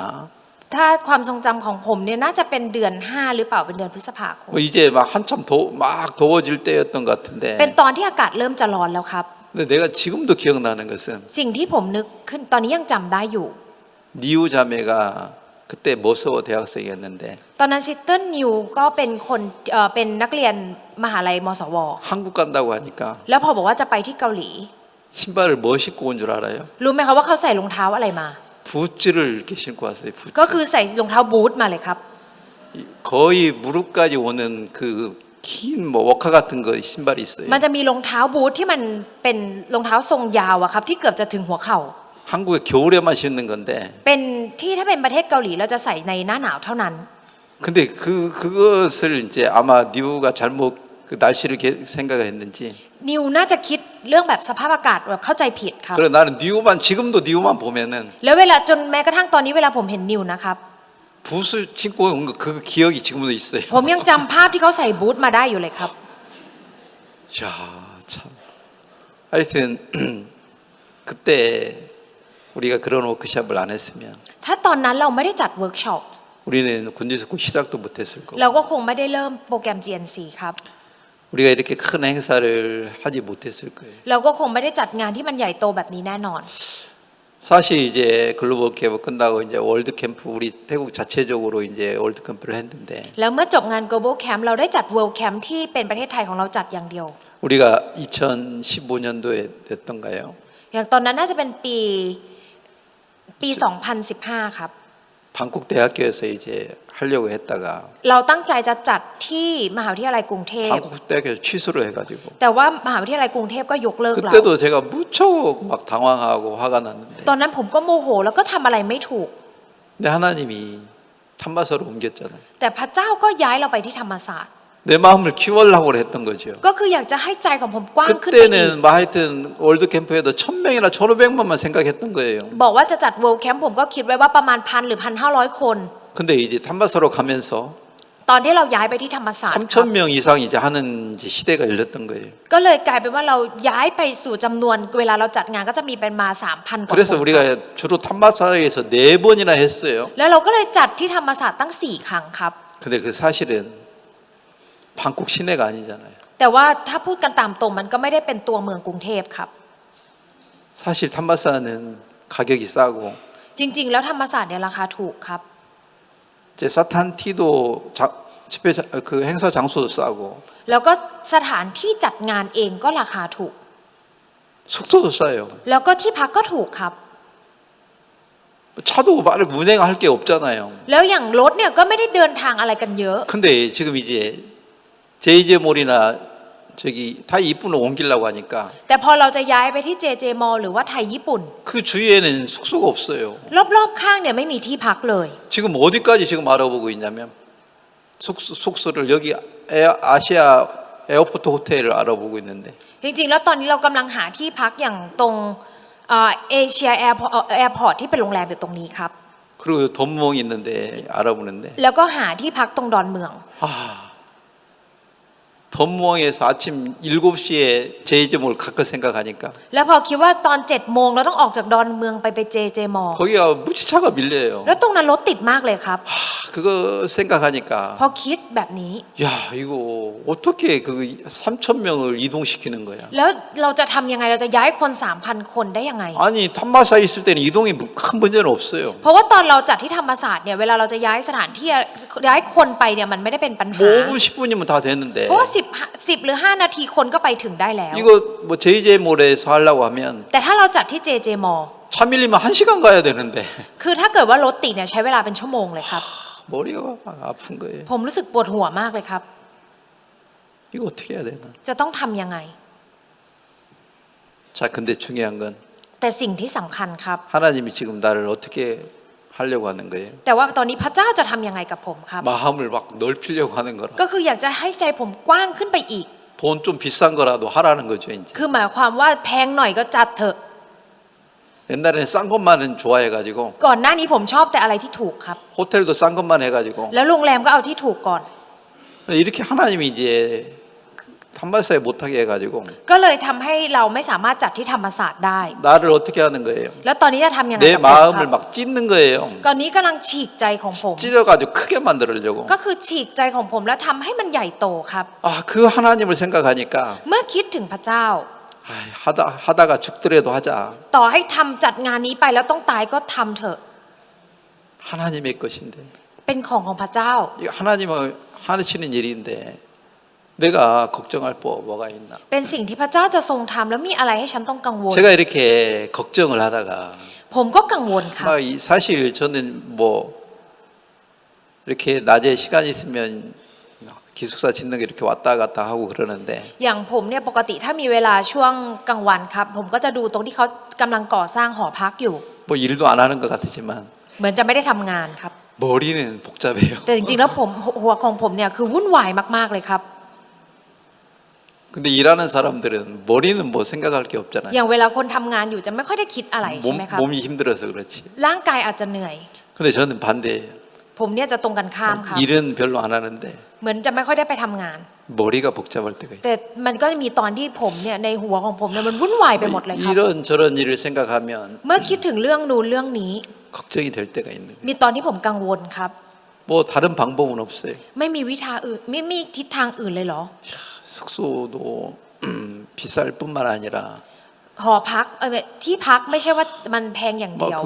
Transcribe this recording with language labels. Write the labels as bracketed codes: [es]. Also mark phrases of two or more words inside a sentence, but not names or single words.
[th] ถ้าความทรงจำของผมเนี่ยน่าจะเป็นเดือน 5 หรือเปล่าเป็นเดือนพฤษภาคม [ko] 뭐 이제 막 한참 막 더워질 때였던 것 [th] เป็น [ko] 같은데. [th] ตอนที่อากาศเริ่มจะร้อนแล้วครับ [ko] 근데 내가 지금도 기억나는 것은 [th] สิ่งที่ผมนึกขึ้นตอนนี้ยังจำได้อยู่ [ko] 니우 자매가 그때 머서워 대학생이었는데 [th] ตอนนั้นซิสเตอร์นิวก็เป็นคนเป็นนักเรียนมหาลัยมสว [ko] 한국 간다고 하니까 [th] แล้วพอบอกว่าจะไปที่เกาหลี [ko] 신발을 뭐 신고 온 줄 알아요? [th] รู้ไหมคะว่าเขาใส่รองเท้าอะไรมา [ko] 부츠를 이렇게 신고 왔어요. [th] ก็ [ko] 부츠. [th] คือใส่รองเท้าบูทมาเลยครับ [ko] 거의 무릎까지 오는 그 긴 뭐 워카 같은 거 신발이 있어요. [th] มันจะมีรองเท้าบูทที่มันเป็นรองเท้าทรงยาวอะครับที่เกือบจะถึงหัวเข่า [ko] 한국에 겨울에만 신는 건데. [th] เป็นที่ถ้าเป็นประเทศเกาหลีเราจะใส่ในหน้าหนาวเท่านั้น [ko] 근데 그것을 이제 아마 니우가 잘못 그 날씨를 생각했는지. [th] นิวน่าจะคิดเรื่องแบบสภาพอากาศแบบเข้าใจผิดครับ [ko] 그래 나는 니우만 지금도 니우만 보면은 [th] แล้วเวลาจนแม้กระทั่งตอนนี้เวลาผมเห็นนิวนะครับ [ko] 부스 신고 온 거 그 기억이 지금도 있어요. [th] ผมยังจำภาพที่เขาใส่บูทมาได้อยู่เลยครับ [ko] 야, 참. 하여튼 그때 우리가 그런 워크숍을 안 했으면 [th] ถ้าตอนนั้นเราไม่ได้จัดเวิร์กช็อป [ko] 우리는 군지스코 시작도 못했을 거고 [th] เราก็คงไม่ได้เริ่มโปรแกรม GNC ครับ [ko] 우리가 이렇게 큰 행사를 하지 못했을 거예요. [th] เราก็คงไม่ได้จัดงานที่มันใหญ่โตแบบนี้แน่นอน [ko] 사실 이제 글로벌 캠프 끝나고 이제 월드 캠프 우리 태국 자체적으로 이제 월드 캠프를 했는데 [th] แล้วเมื่อจบงาน Global Camp เราได้จัด World Camp ที่เป็นประเทศไทยของเราจัดอย่างเดียว [ko] 우리가 2015년도에 됐던가요? [th] อย่างตอนนั้นน่าจะเป็นปี 2015 ครับ [ko] 방콕 대학교에서 이제 하려고 했다가 [th] เราตั้งใจจะจัดที่มหาวิทยาลัยกรุงเทพ [ko] 방콕 대학교에서 취소를 해가지고 [th] แต่ว่ามหาวิทยาลัยกรุงเทพก็ยกเลิกเรา [ko] 그때도 제가 무척 막 당황하고 화가 났는데 [th] ตอนนั้นผมก็โมโหแล้วก็ทำอะไรไม่ถูก [ko] 근데 하나님이 참마사로 옮겼잖아요. [th] แต่พระเจ้าก็ย้ายเราไปที่ธรรมศาสตร์ [ko] 내 마음을 키우려고 했던 거죠. [th] ก็คืออยากจะให้ใจของผมกว้างขึ้นไปอีก [ko] 그때는 뭐 하여튼 월드 캠프에도 1,000명이나 1,500만만 생각했던 거예요. [th] บอกว่าจะจัด World Camp ผมก็คิดไว้ว่าประมาณ 1,000 หรือ 1,500 คน [ko] 근데 이제 탐바사로 가면서 [th] ตอนที่เราย้ายไปที่ธรรมศาสตร์ครับ [ko] 3,000명 이상 이제 하는 이제 시대가 열렸던 거예요. [th] ก็เลยกลายเป็นว่าเราย้ายไปสู่จำนวนเวลาเราจัดงานก็จะมีเป็นมา 3,000 กว่าคน [ko] 그래서 우리가 주로 탐바사에서 4번이나 했어요. [th] แล้วเราก็เลยจัดที่ธรรมศาสตร์ตั้ง 4 ครั้งครับ [ko] 근데 그 사실은 방콕 시내가 아니잖아요. [th] แต่ว่าถ้าพูดกันตามตรงมันก็ไม่ได้เป็นตัวเมืองกรุงเทพครับ [ko] 사실 탐바사는 가격이 싸고 [th] จริงๆ แล้วธรรมศาสตร์เนี่ยราคาถูกครับ [ko] 이제 사탄티도 집회 그 행사 장소도 싸고 [th] แล้วก็สถานที่จัดงานเองก็ราคาถูก [ko] 숙소도 싸요. [th] แล้วก็ที่พักก็ถูกครับ [ko] 차도 말을 운행할 게 없잖아요. [th] แล้วอย่างรถเนี่ยก็ไม่ได้เดินทางอะไรกันเยอะ [ko] 근데 지금 이제 JJ몰이나 저기 타이 이쁜을 옮기려고 하니까 [th] แต่พอเราจะย้ายไปที่ JJ Mall หรือว่าไทยญี่ปุ่น [ko] 그 주위에는 숙소가 없어요. [th] รอบๆข้างเนี่ยไม่มีที่พักเลย [ko] 지금 어디까지 지금 알아보고 있냐면 숙소를 여기 아시아 에어포트 호텔을 알아보고 있는데 [th] จริงๆ แล้วตอนนี้เรากำลังหาที่พักอย่างตรงเอเชียแอร์พอร์ตที่เป็นโรงแรมอยู่ตรงนี้ครับ [ko] 그리고 덤멍 있는데 알아보는데 [th] แล้วก็หาที่พักตรงดอนเมือง [ko] 아, 더 덤무엉에서 아침 7시에 제이점을 갈 거 생각하니까 [th] แล้วพอคิดว่าตอน7 โมงเราต้องออกจากดอนเมืองไปเจมอ [ko] 거기가 무지차가 밀려요. [th] แล้วตรงนั้นรถติดมากเลยครับ [ko] 그거 생각하니까 [th] พอคิดแบบนี้ [ko] 야 이거 어떻게 그 3천 명을 이동시키는 거야? [th] แล้วเราจะทำยังไงเราจะย้ายคน 3,000 คนได้ยังไง [ko] 아니 탐마사에 있을 때는 이동이 큰 문제는 없어요. [th] เพราะว่าตอนเราจัดที่ธรรมศาสตร์เนี่ยเวลาเราจะย้ายสถานที่ย้ายคนไปเนี่ยมันไม่ได้เป็นปัญหา [ko] 뭐 5분 10분이면 다 되는데 [th] เพราะว่า10 หรือ 5 นาทีคนก็ไปถึงได้แล้ว [ko] 이거 뭐 JJ몰에서 하려고 하면 [th] แต่ถ้าเราจัดที่เจมอ [ko] 차 밀리면 1시간 가야 되는데 [th] คือถ้าเกิดว่ารถติดเนี่ยใช้เวลาเป็นชั่วโมงเลยครับ [ko] 머리가 막 아픈 거예요. [th] ผมรู้สึกปวดหัวมากเลยครับ [ko] 이거 어떻게 해야 되나? [th] จะต้องทำยังไง [ko] 자, 근데 중요한 건 [th] แต่สิ่งที่สำคัญครับ [ko] 하나님이 지금 나를 어떻게 하려고 하는 거예요. [th] แต่ว่าตอนนี้พระเจ้าจะทำยังไงกับผมครับ [ko] 마음을 막 넓히려고 하는 거라. [th] ก็คืออยากจะให้ใจผมกว้างขึ้นไปอีก [ko] 돈 좀 비싼 거라도 하라는 거죠, 이제. [th] คือหมายความว่าแพงหน่อยก็จัดเถอะ [ko] 옛날에는 싼 것만은 좋아해가지고 [th] ก่อนหน้านี้ผมชอบแต่อะไรที่ถูกครับ [ko] 호텔도 싼 것만 해가지고 [th] แล้วโรงแรมก็เอาที่ถูกก่อน [ko] 이렇게 하나님이 이제 탐마사에 못하게 해가지고 [th] ก็เลยทำให้เราไม่สามารถจัดที่ธรรมศาสตร์ได้ [ko] 나를 어떻게 하는 거예요? [th] แล้วตอนนี้จะทำยังไง [ko] 내 [th] กับผมค [ko] 마음을 [th] รับ [ko] 막 찢는 거예요. [th] ตอนนี้กำลังฉีกใจของผม [ko] 찢어가지고 크게 만들려고. [th] ก็คือฉีกใจของผมแล้วทำให้มันใหญ่โตครับ [ko] 아, 그 하나님을 생각하니까 [th] เมื่อคิดถึงพระเจ้า [ko] 하다가 죽더라도 하자. [th] ต่อให้ทำจัดงานนี้ไปแล้วต้องตายก็ทำเถอะ [ko] 하나님의 것인데 [th] เป็นของพระเจ้า [ko] 이거 하나님은 하시는 일인데 내가 걱정할 뭐가 있나? [th] เป็นสิ่งที่พระเจ้าจะทรงทำแล้วมีอะไรให้ฉันต้องกังวล [ko] 제가 이렇게 걱정을 하다가 [th] ผมก็กังวลค่ะ [ko] 사실 저는 뭐 이렇게 낮에 시간 있으면 기숙사 짓는 게 이렇게 왔다 갔다 하고 그러는데 [th] อย่างผมเนี่ยปกติถ้ามีเวลาช่วงกลางวันครับ ผมก็จะดูตรงที่เขากำลังก่อสร้างหอพักอยู่ [ko] 뭐 일도 안 하는 것 같지만 [th] เหมือนจะไม่ได้ทำงานครับ [ko] 머리는 복잡해요. [th] แต่จริงๆแล้วหัวของผมเนี่ยคือวุ่นวายมากๆเลยครับ [ko] 근데 일하는 사람들은 머리는 뭐 생각할 게 [th] อ [ko] 없잖아요. [th] ย่างเวลาคนทำงานอยู่จะไม่ค่อยได้คิดอะไรใช่ไหมครับ [ko] 몸이 힘들어서 그렇지. [th] ร่างกายอาจจะเหนื่อย [ko] 근데 저는 반대예요. [th] ผมเนี่ยจะตรงกันข้ามครับ [ko] 일은 별로 안 하는데 [th] เหมือนจะไม่ค่อยได้ไปทำงาน [ko] 머리가 복잡할 때가 있어요. [th] แต่มันก็มีตอนที่ผมเนี่ยในหัวของผมเนี่ยมันวุ่นวายไปหมดเลยครับ [ko] 이런 저런 일을 생각하면 [th] เมื่อคิดถึงเรื่องนู้นเรื่องนี้ [ko] 걱정이 될 때가 있는 거예요. [th] มีตอนที่ผมกังวลครับ [ko] 뭐 다른 방법은 없어요. [th] ไม่มีวิธีอื่นไม่มีทิศทางอื่นเลยเหรอ [ko] 숙소도 비쌀 뿐만 아니라 [th] หอพักที่พักไม่ใช่ว่ามันแพงอย่างเดียว